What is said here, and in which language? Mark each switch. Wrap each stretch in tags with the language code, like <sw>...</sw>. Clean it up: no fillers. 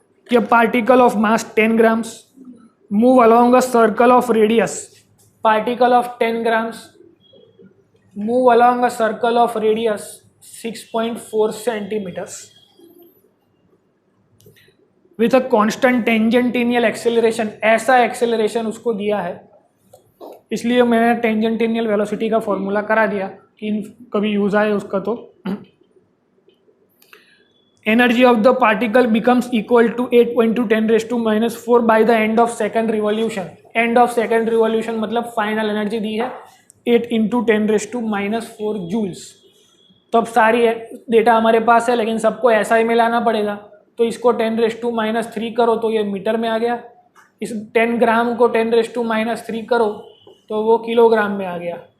<en>कि particle of mass 10 grams move along a circle of radius, particle of 10 grams move along a circle of radius 6.4 centimeters with a constant tangential acceleration.</en> <hi>ऐसा acceleration उसको दिया है, इसलिए मैंने टेंजेंटिनियल velocity का formula करा दिया कि कभी यूज आए उसका।</hi> <en>तो energy of the particle becomes equal to 8.10⁻⁻⁴ by the end of second revolution। end of second revolution</en> <hi>मतलब फाइनल एनर्जी दी है 8 × 10⁻⁻⁴ जूल्स। तो अब सारी डेटा हमारे पास है, लेकिन सबको ऐसा ही मिलाना पड़ेगा। तो इसको 10⁻³ करो तो ये मीटर में आ गया, इस 10 ग्राम को 10⁻³ करो तो वो किलोग्राम में आ गया।</hi>